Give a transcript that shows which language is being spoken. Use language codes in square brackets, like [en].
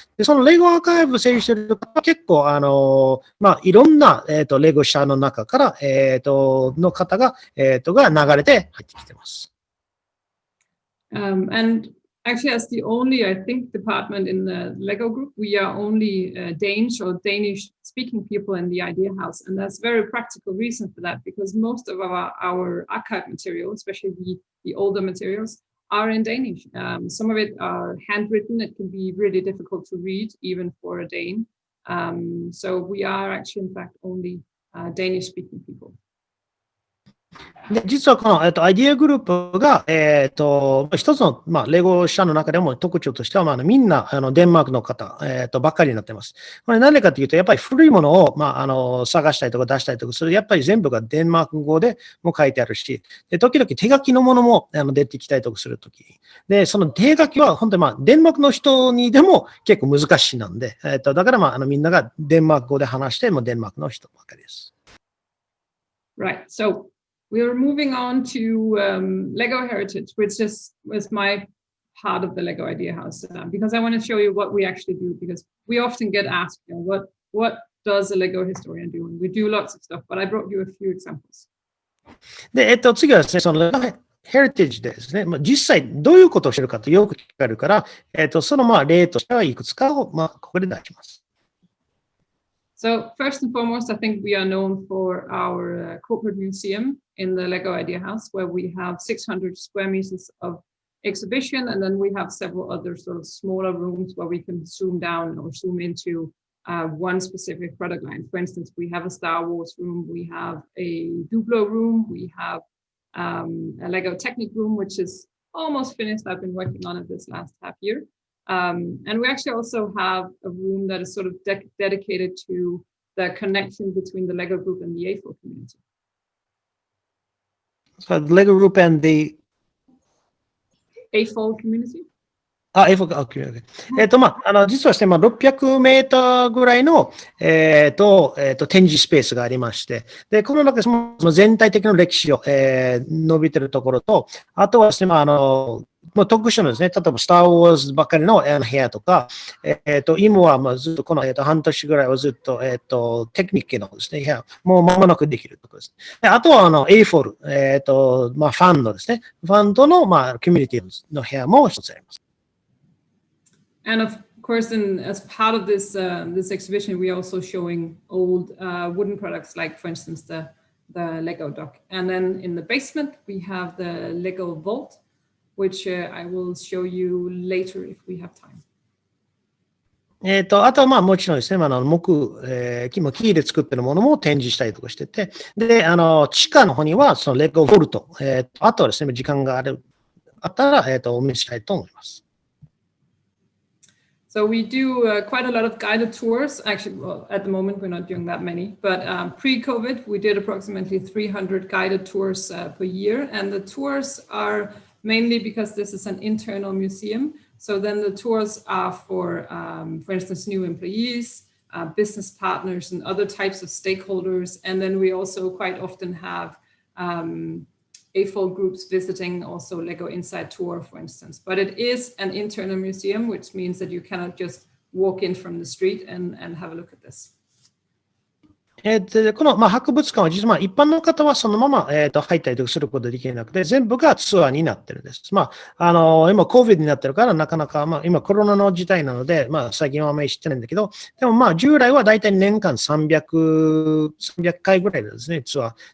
[ja] で、そのレゴアーカイブを整理している人は結構、いろんな、レゴ社の中から、の方が、が流れて入ってきてます。 [en] And actually, as the only, I think, department in the Lego group, we are only Danish or Danish-speaking people in the Idea House, and that's a very practical reason for that, because most of our archive material, especially the older materials, are in Danish. Some of it are handwritten. It can be really difficult to read, even for a Dane. So we are actually, in fact, only Danish-speaking people. [ja] で、実はこの、アイディアグループが、一つの、レゴ社の中でも特徴としては、みんな、デンマークの方、ばっかりになってます。これ何でかというと、やっぱり古いものを、探したりとか出したりとかする、やっぱり全部がデンマーク語でも書いてあるし、で、時々手書きのものも、出てきたりとかするとき。で、その手書きは、本当にデンマークの人にでも結構難しいなんで、だからみんながデンマーク語で話して、デンマークの人ばっかりです。 Right. [en] So, we are moving on to Lego Heritage, which was my part of the Lego Idea House, because I want to show you what we actually do, because we often get asked, what does a Lego historian do? And we do lots of stuff, but I brought you a few examples. [ja] で、次はですね、そのヘリテージでですね、実際どういうことをしてるかとよく聞かれるから、その例としてはいくつかを、ここで出します。 [en] So first and foremost, I think we are known for our corporate museum in the Lego Idea House, where we have 600 square meters of exhibition, and then we have several other sort of smaller rooms where we can zoom down or zoom into one specific product line. For instance, we have a Star Wars room, we have a Duplo room, we have a Lego Technic room, which is almost finished. I've been working on it this last half year. And we actually also have a room that is sort of dedicated to the connection between the Lego group and the A4 community. So the Lego group and the A4 community? [ja] A4 か、OK。実はですね、600メーターぐらいの、展示スペースがありまして、で、この中でその全体的な歴史を、伸びてるところと、あとはですね、特殊なですね、例えばスター・ウォーズばかりの部屋とか、今はずっとこの、半年ぐらいはずっと、テクニックのですね、部屋、もう間もなくできるところです。で、あとはA4、ファンのですね、ファンとの、コミュニティの部屋も一つあります。 [en] And of course, as part of this exhibition, we are also showing old wooden products, like, for instance, the Lego dock. And then in the basement, we have the Lego vault, which I will show you later if we have time. [ja] あとはもちろんですね、木で作ってるものも展示したりとかしてて、で、地下の方にはそのレゴボルト、あとはですね、時間があったら、お見せしたいと思います。 [en] So we do quite a lot of guided tours. Actually, well, at the moment, we're not doing that many. But pre-COVID, we did approximately 300 guided tours per year. And the tours are mainly because this is an internal museum. So then the tours are for instance, new employees, business partners, and other types of stakeholders. And then we also quite often have A4 groups visiting also Lego Inside Tour, for instance. But it is an internal museum, which means that you cannot just walk in from the street and have a look at this. [ja] この、博物館は実は、一般の方はそのまま、入ったりとかすることができなくて、全部がツアーになってるんです。今、COVID になってるから、なかなか、今コロナの時代なので、最近はあまり知ってないんだけど、でも従来はだいたい年間300回ぐらいですね、ツアー。